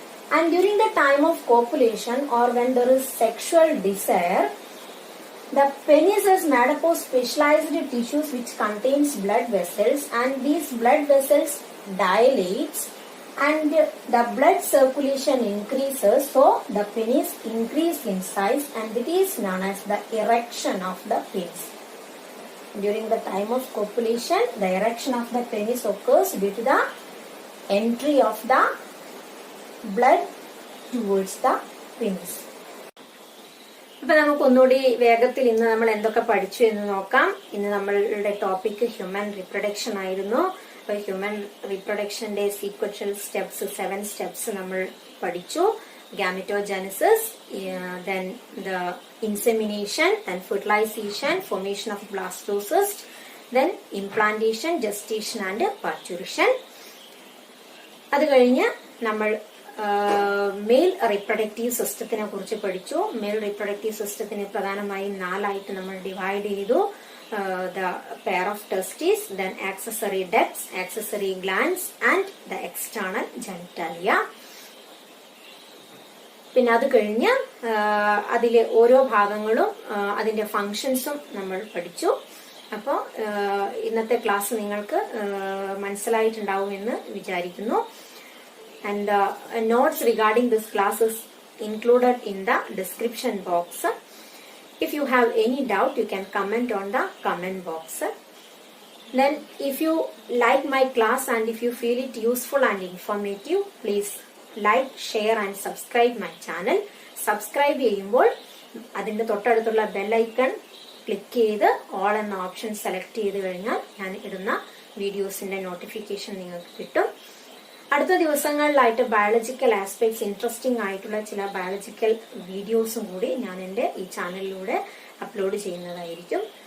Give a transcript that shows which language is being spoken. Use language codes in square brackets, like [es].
[en] And during the time of copulation, or when there is sexual desire, the penis is made up of specialized tissues which contains blood vessels, and these blood vessels dilates, and the blood circulation increases, so the penis increases in size, and it is known as the erection of the penis. During the time of copulation, the erection of the penis occurs due to the entry of the blood towards the penis. [ml] ഇപ്പൊ നമുക്ക് ഒന്നുകൂടി വേഗത്തിൽ ഇന്ന് നമ്മൾ എന്തൊക്കെ പഠിച്ചു എന്ന് നോക്കാം. ഇന്ന് നമ്മളുടെ ടോപ്പിക് ഹ്യൂമൻ റിപ്രൊഡക്ഷൻ ആയിരുന്നു. അപ്പൊ ഹ്യൂമൻ റിപ്രൊഡക്ഷന്റെ സീക്വൻഷ്യൽ സ്റ്റെപ്സ് 7 സ്റ്റെപ്സ് നമ്മൾ പഠിച്ചു. [en] Gametogenesis, then the insemination, then fertilization, formation of blastocyst, then implantation, gestation and parturition. [ml] അത് കഴിഞ്ഞ് നമ്മൾ മെയിൽ റിപ്രൊഡക്റ്റീവ് സിസ്റ്റത്തിനെ കുറിച്ച് പഠിച്ചു. മെയിൽ റിപ്രൊഡക്റ്റീവ് സിസ്റ്റത്തിനെ പ്രധാനമായും 4 ആയിട്ട് നമ്മൾ ഡിവൈഡ് ചെയ്തു. [en] The pair of testes, then accessory ducts, accessory glands and the external genitalia. [ml] പിന്നെ അത് കഴിഞ്ഞ് അതിലെ ഓരോ ഭാഗങ്ങളും അതിന്റെ ഫങ്ഷൻസും നമ്മൾ പഠിച്ചു. അപ്പോൾ ഇന്നത്തെ ക്ലാസ് നിങ്ങൾക്ക് മനസ്സിലായിട്ടുണ്ടാവുമെന്ന് വിചാരിക്കുന്നു. [en] And the notes regarding this class is included in the description box. If you have any doubt, you can comment on the comment box. Then if you like my class and if you feel it useful and informative, please like, share and subscribe my channel. [ml] Subscribe ചെയ്യുമ്പോൾ അതിന്റെ തൊട്ടടുത്തുള്ള bell icon click ചെയ്ത് all എന്ന option select ചെയ്ത് കഴിഞ്ഞാൽ ഞാൻ ഇടുന്ന വീഡിയോസിന്റെ notification നിങ്ങൾക്ക് കിട്ടും. അടുത്ത ദിവസങ്ങളിലായിട്ട് ബയോളജിക്കൽ ആസ്പെക്ട്സ് ഇൻട്രസ്റ്റിംഗ് ആയിട്ടുള്ള ചില ബയോളജിക്കൽ വീഡിയോസും കൂടി ഞാൻ എൻ്റെ ഈ ചാനലിലൂടെ അപ്ലോഡ് ചെയ്യുന്നതായിരിക്കും.